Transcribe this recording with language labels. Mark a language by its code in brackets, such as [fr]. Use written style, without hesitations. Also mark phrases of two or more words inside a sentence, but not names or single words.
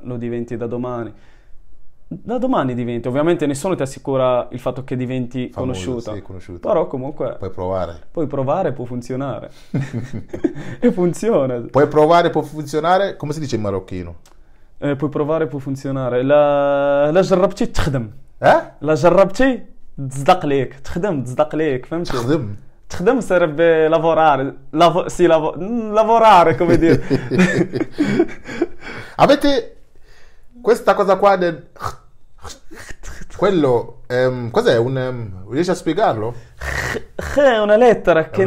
[it] Lo diventi da domani. Da domani diventi. Ovviamente nessuno ti assicura il fatto che diventi Famoso, conosciuta. sì, conosciuto. Però comunque Puoi provare. puoi provare, può funzionare. E funziona. Puoi provare, può funzionare, come si dice in marocchino? puoi provare, può funzionare. [ar] لا جربتي تخدم. Eh? لا جربتي تصدق ليك. تخدم تصدق ليك. فهمتي؟ تخدم. [it] تخدم sarebbe lavorare. Lavorare, come dire. Avete questa cosa qua del... Quello, cos'è? Riesci a spiegarlo? È una lettera che